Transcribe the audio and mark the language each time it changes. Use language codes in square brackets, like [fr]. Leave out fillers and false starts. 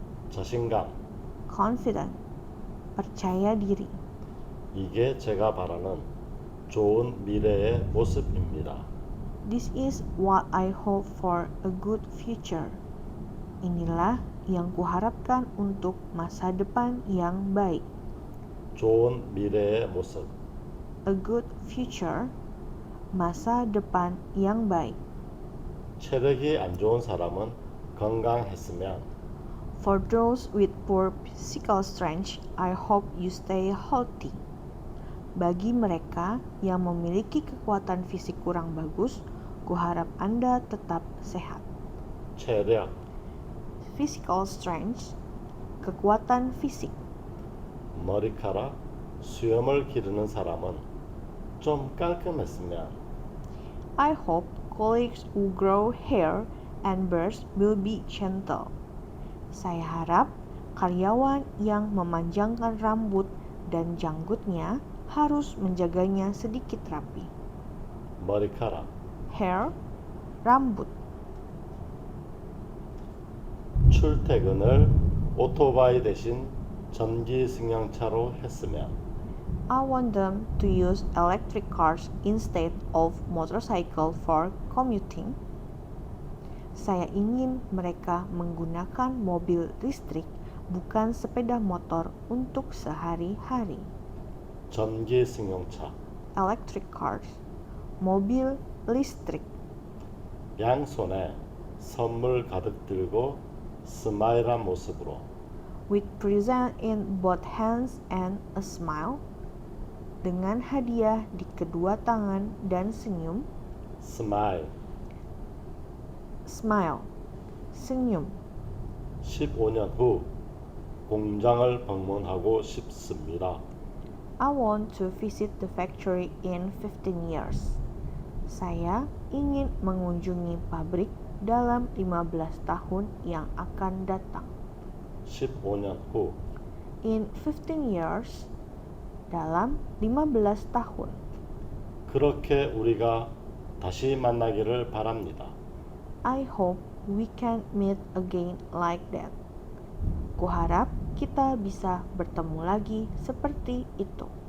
[ko] 자신감, [en] Confident. [id] Percaya diri. [ko] 이게 제가 바라는 좋은 미래의 모습입니다. [en] This is what I hope for a good future. [id] Inilah yang kuharapkan untuk masa depan yang baik. [ko] 좋은 미래의 모습. [en] A good future. [id] Masa depan yang baik. [ko] 체력이 안 좋은 사람은 건강했으면 [en] For those with poor physical strength, I hope you stay healthy. [id] Bagi mereka yang memiliki kekuatan fisik kurang bagus, kuharap Anda tetap sehat. [ko] 체력, [en] Physical strength, [id] kekuatan fisik. [ko] 머리카락, 수염을 기르는 사람은 좀 깔끔했으면 [en] I hope colleagues who grow hair and beards will be gentle. [id] Saya harap karyawan yang memanjangkan rambut dan janggutnya harus menjaganya sedikit rapi. [ko] 머리카락, [en] hair, [id] rambut. [ko] 출퇴근을 오토바이 대신 전기 승용차로 했으면 [en] I want them to use electric cars instead of motorcycle for commuting. [id] Saya ingin mereka menggunakan mobil listrik, bukan sepeda motor untuk sehari-hari. [ko] 전기 승용차, [en] Electric cars, [id] mobil listrik. [ko] 양손에 선물 가득 들고 스마일한 모습으로 [en] With present in both hands and a smile. [id] Dengan hadiah di kedua tangan dan senyum. [ko] 스마일. [en] Smile, [id] senyum. [ko] 15년 후 공장을 방문하고 싶습니다. [en] I want to visit the factory in 15 years. [id] Saya ingin mengunjungi pabrik dalam 15 tahun yang akan datang. [ko] 15년 후 [en] In 15 years, [id] dalam 15 tahun. [ko] 그렇게 우리가 다시 만나기를 바랍니다. [en] I hope we can meet again like that. [id] Kuharap kita bisa bertemu lagi seperti itu.